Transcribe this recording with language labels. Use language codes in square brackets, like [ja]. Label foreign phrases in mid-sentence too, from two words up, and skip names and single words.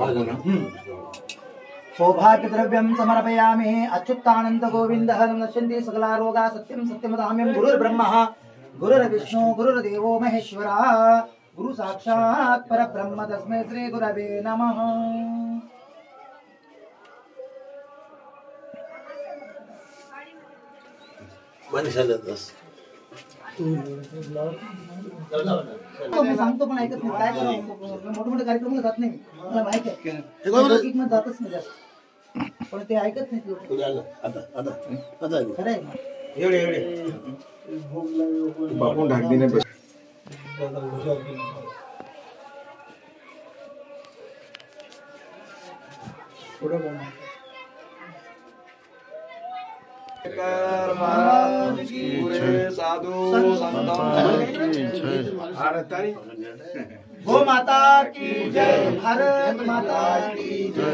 [sa] सौभाग्य द्रव्यम समर्पयामि अच्युतानंद गोविंद नश्यन्ति सकला रोगा सत्यम सत्यमदाम्यं गुरुर्ब्रह्मा गुरुर्विष्णु गुरुर्देवो महेश्वरा गुरु साक्षात् परब्रह्म तस्मै श्री गुरवे नमः। [mr] बंद झालं बस मी सांगतो पण ऐकत नाही. काय करावं मोठे मोठे कार्यक्रम जात नाही मला माहिती आहे. लौकिकमध्ये जातच नाही जास्त. पण ते ऐकत नाही लोक. खरं आहे. [hi] बापू ढाक देने बस महाराज की जय। साधू गो माता की जय, भारत माता की जय.